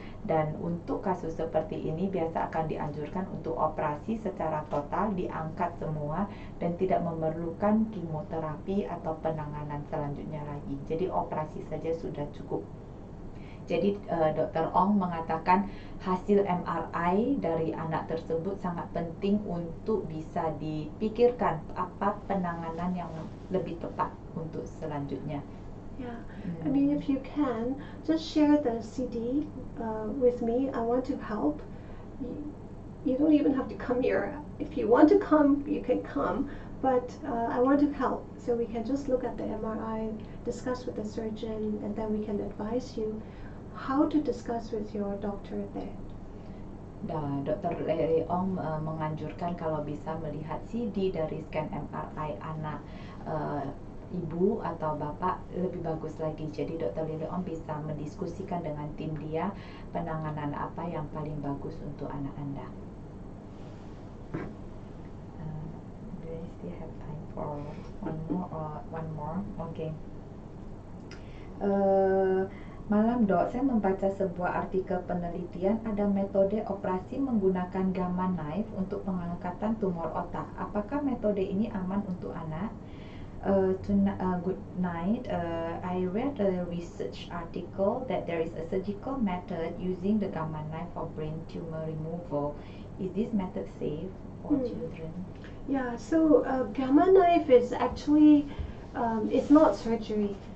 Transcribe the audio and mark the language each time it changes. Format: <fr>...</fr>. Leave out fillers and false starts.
<id>Dan untuk kasus seperti ini biasa akan dianjurkan untuk operasi secara total, diangkat semua dan tidak memerlukan kemoterapi atau penanganan selanjutnya lagi. Jadi operasi saja sudah cukup. Jadi Dr. Aung mengatakan hasil MRI dari anak tersebut sangat penting untuk bisa dipikirkan apa penanganan yang lebih tepat untuk selanjutnya.</id> <en>I mean, if you can, just share the CD with me. I want to help. You don't even have to come here. If you want to come, you can come. But I want to help. So we can just look at the MRI, discuss with the surgeon, and then we can advise you how to discuss with your doctor there.</en> <id>Dr. LeLe Aung menganjurkan kalau bisa melihat CD dari scan MRI anak ibu atau bapak lebih bagus lagi. Jadi Dr. LeLe Aung bisa mendiskusikan dengan tim dia penanganan apa yang paling bagus untuk anak Anda.</id> <en>Do I still have time for one more? Okay.</en> <id>Malam Dok, saya membaca sebuah artikel penelitian ada metode operasi menggunakan gamma knife untuk pengangkatan tumor otak. Apakah metode ini aman untuk anak?</id> <en>Good night. I read a research article that there is a surgical method using the gamma knife for brain tumor removal. Is this method safe for children? Yeah, so gamma knife is actually it's not surgery.</en>